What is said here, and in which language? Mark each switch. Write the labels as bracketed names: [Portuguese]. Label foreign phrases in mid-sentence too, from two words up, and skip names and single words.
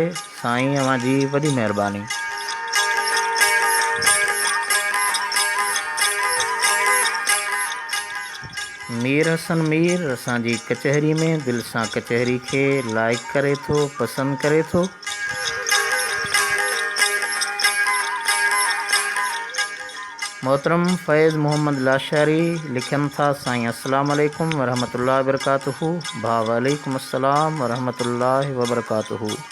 [Sindhi] साईं, अवां जी वॾी महिरबानी। मीर हसन मीर असांजी कचहरी में दिलि सां कचहरी खे लाइक करे थो, पसंदि करे थो। मोहतरम फैज़ मोहम्मद लाशारी लिखनि था, साईं [Arabic] السلام عليكم ورحمة الله وبركاته. [Sindhi] भाउ [Arabic] وعليكم السلام ورحمة الله وبركاته.